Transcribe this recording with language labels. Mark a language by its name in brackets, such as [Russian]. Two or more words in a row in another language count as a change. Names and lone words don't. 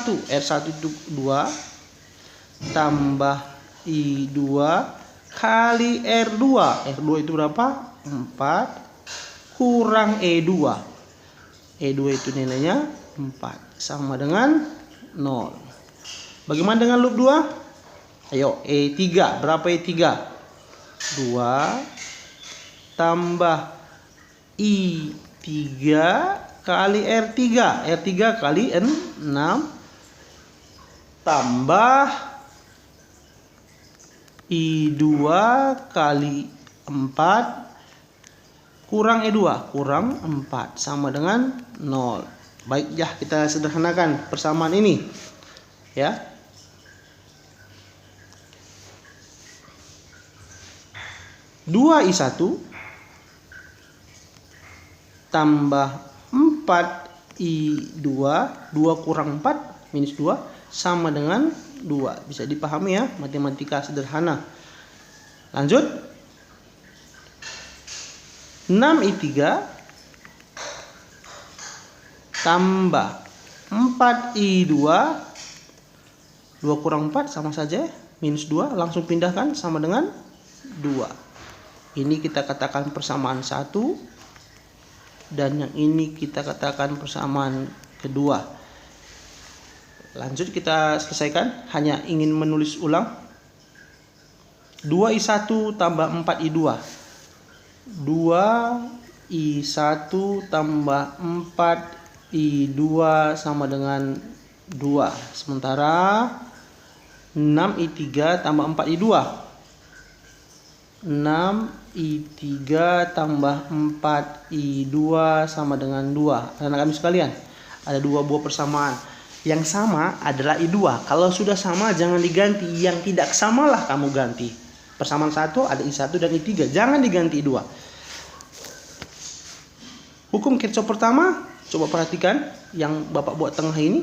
[Indonesian] R1 itu 2 tambah I2 kali R2. R2 itu berapa? 4 kurang E2. E2 itu nilainya 4 sama dengan 0. Bagaimana dengan loop 2? Ayo, E3. Berapa E3? 2 tambah I3 kali R3. R3 kali 6 tambah I2 kali 4 kurang E2 kurang 4 sama dengan 0. Baik, ya kita sederhanakan persamaan ini. Ya. Dua I1 tambah 4 I2, 2 kurang 4 minus 2 sama dengan 2. Bisa dipahami ya, matematika sederhana. Lanjut. 6I3 tambah 4I2, 2 kurang 4 sama saja, minus 2, langsung pindahkan sama dengan 2. Ini kita katakan persamaan 1, dan yang ini kita katakan persamaan kedua. Lanjut kita selesaikan, hanya ingin menulis ulang. 2I1 tambah 4I2. 2I1 tambah 4I2 sama dengan 2. Sementara 6I3 tambah 4I2. 6I3 tambah 4I2 sama dengan 2. Anak kami sekalian, ada 2 buah persamaan. Yang sama adalah I2. Kalau sudah sama jangan diganti. Yang tidak samalah kamu ganti. Persamaan 1 ada I1 dan I3. Jangan diganti I2. Hukum Kirchhoff pertama, coba perhatikan yang Bapak buat tengah ini.